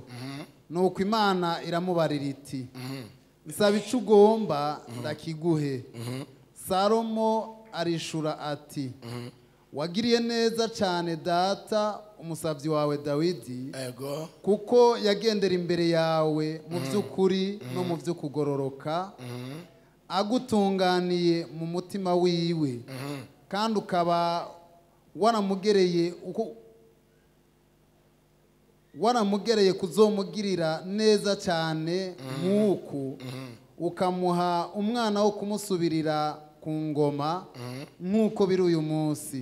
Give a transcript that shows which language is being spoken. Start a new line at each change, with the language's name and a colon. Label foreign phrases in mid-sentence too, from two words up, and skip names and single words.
Rundi: Nuko Imana iramubarira iti nsaba icyo ugomba ndakiguhe. Salomo arishura ati wagiriye neza cyane data umusabyi wawe Dawidi kuko yagendera imbere yawe mu by'ukuri no mu byo kugororoka agutunganiye mu mutima wiwe kandi ukaba waramugereye kuzomugirira neza cyane nk'uku ukamuha umwana wo kumusubirira ku ngoma nk'uko biri uyu munsi.